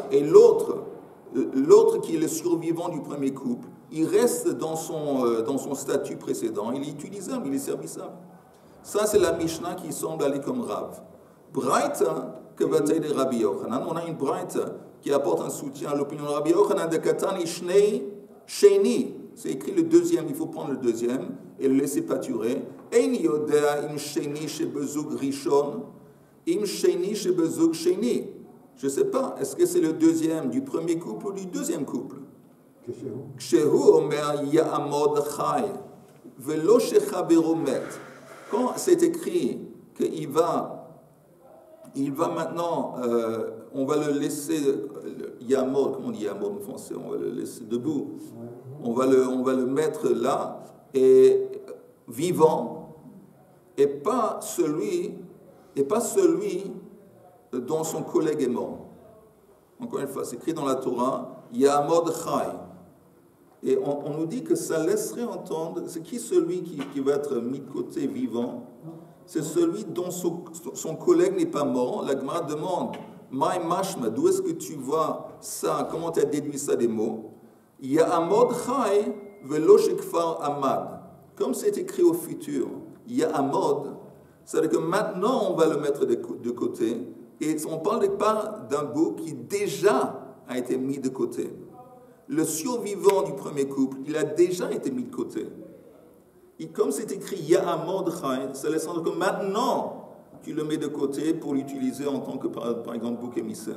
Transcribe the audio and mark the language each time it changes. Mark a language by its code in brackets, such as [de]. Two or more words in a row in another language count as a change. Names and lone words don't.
[fr] Et l'autre qui est le survivant du premier couple, il reste dans son statut précédent, il est utilisable, il est servissable. Ça, c'est la Mishnah qui semble aller comme Rav. [he] ברייתא, כוותיה דרבי יוחנן. [fr] On a une braita qui apporte un soutien à l'opinion de Rabbi Yochanan de [he] דקתני שני שני. [fr] C'est écrit le deuxième, il faut prendre le deuxième et le laisser pâturer. [he] אין יודע אם שני שבזוג ראשון, אם שני שבזוג שני. [fr] Je ne sais pas, est-ce que c'est le deuxième du premier couple ou du deuxième couple? Quand c'est écrit qu'il va maintenant, on va le laisser yamod, comment on dit yamod en français, on va le laisser debout, on va le mettre là, et vivant, et pas celui dont son collègue est mort. Encore une fois, c'est écrit dans la Torah, [he] יעמוד חי. [fr] Et on nous dit que ça laisserait entendre, c'est qui celui qui va être mis de côté vivant? C'est celui dont son collègue n'est pas mort. La Gemara demande, [he] מאי משמע, [fr] d'où est-ce que tu vois ça? Comment tu as déduit ça des mots? [he] יעמוד חי ולא שכבר עמד. [fr] Comme c'est écrit au futur, Ya'amod, c'est-à-dire que maintenant on va le mettre de côté, Et on ne parle pas d'un bouc qui déjà a été mis de côté. Le survivant du premier couple, il a déjà été mis de côté. Et comme c'est écrit [he] יעמוד חי, [fr] ça laisse entendre que maintenant, tu le mets de côté pour l'utiliser en tant que, par exemple, bouc émissaire.